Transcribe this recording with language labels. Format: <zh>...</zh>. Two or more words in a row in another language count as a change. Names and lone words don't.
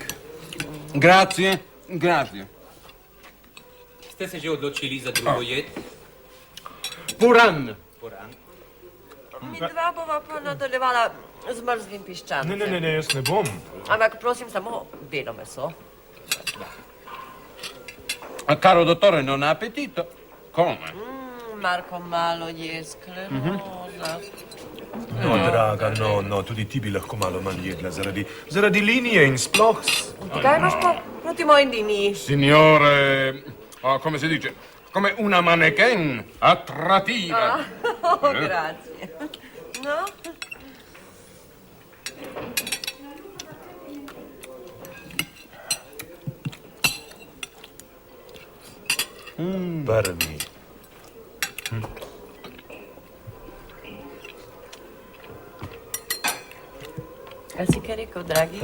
<it>Grazie, grazie.</it> <sl>Ste se že odločili za drugo jed? Puran. Poran. Mi dva bova pa nadaljevala z mrzlim piščancem. Ne, jaz ne bom. Ampak prosim samo belo meso.</sl> <it>Caro dottore, non ha appetito? Come?</it> <sl>Marko malo je skleroza. No, draga, no, tudi ti bi lahko malo manj jedla zaradi linije in sploh... Kaj imaš pa proti moji liniji?</sl> <it>Signore, come si dice? Come una mannequin attrattiva. Grazie. No?</it> <sl>Prvi. A si kaj rekel, dragi?</sl>